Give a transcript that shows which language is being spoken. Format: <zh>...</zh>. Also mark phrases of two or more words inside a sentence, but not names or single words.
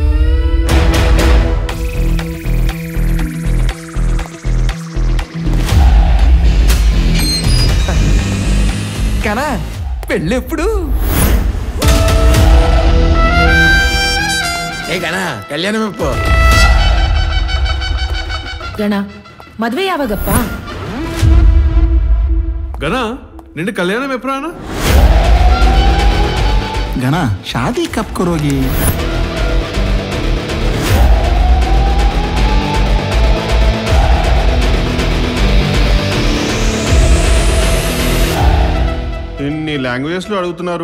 <te>కనా పెళ్ళి ఎప్పుడు? ఏ గణ కళ్యాణం ఎప్పు</te> <kn>ಗಣ ಮದ್ವೆ ಯಾವಾಗಪ್ಪ?</kn> <ml>ഗണ നിന്റെ കല്യാണം എപ്പഴാണ?</ml> <hi>गणा शादी कब करोगी?</hi> <te>ఇన్ని లాంగ్వేజెస్ లో అడుగుతున్నారు.</te>